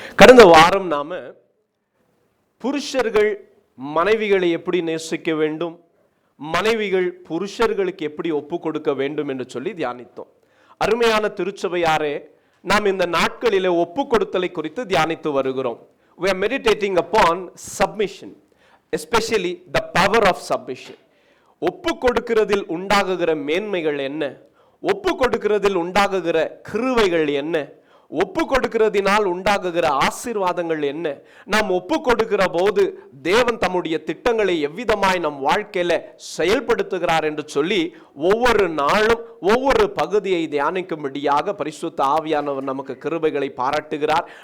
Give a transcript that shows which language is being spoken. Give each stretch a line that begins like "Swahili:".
Tamil: கடந்த வாரம் நாம புருஷர்கள் மனைவிகளை எப்படி நேசிக்க வேண்டும், மனைவிகள் புருஷர்களுக்கு எப்படி ஒப்பு கொடுக்க வேண்டும் என்று சொல்லி தியானித்தோம். அருமையான திருச்சபையாரே, நாம் இந்த நாட்களிலே ஒப்பு கொடுத்தலை குறித்து தியானித்து வருகிறோம்.
English: We are meditating upon submission, especially the power of submission.
Tamil: ஒப்பு கொடுக்கிறதில் உண்டாகுகிற மேன்மைகள் என்ன, ஒப்பு கொடுக்கிறதில் உண்டாகுகிற கிருபைகள் என்ன, ஒப்பு கொடுக்கிறதினால் உண்டாகுகிற ஆசீர்வாதங்கள் என்ன, நாம் ஒப்பு கொடுக்கிற போது தேவன் தம்முடைய திட்டங்களை எவ்விதமாய் நம் வாழ்க்கையில செயல்படுத்துகிறார் என்று சொல்லி ஒவ்வொரு நாளும் ஒவ்வொரு பகுதியை தியானிக்கும்படியாக பரிசுத்த ஆவியானவர் நமக்கு கிருபைகளை பாராட்டுகிறார்.